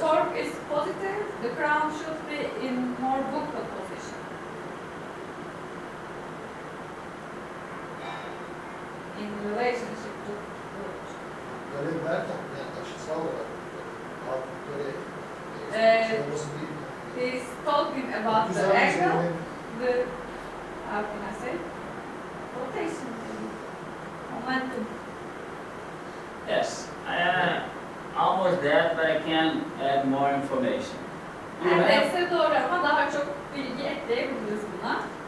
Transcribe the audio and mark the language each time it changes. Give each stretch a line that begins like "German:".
English: torque is positive, the crown should be in more buccal position. In relationship to root.
Turkish: Böyle derken yani aşısal olarak böyle Ee, olması değil.
English: He's talking about the
Turkish: Güzel bir
English: angle,
Turkish: şey.
English: the, how can I say, rotation, momentum. Yes, almost that, but I can add more information. You have,
Turkish: Neredeyse doğru ama daha çok bilgi ekleyebiliriz buna.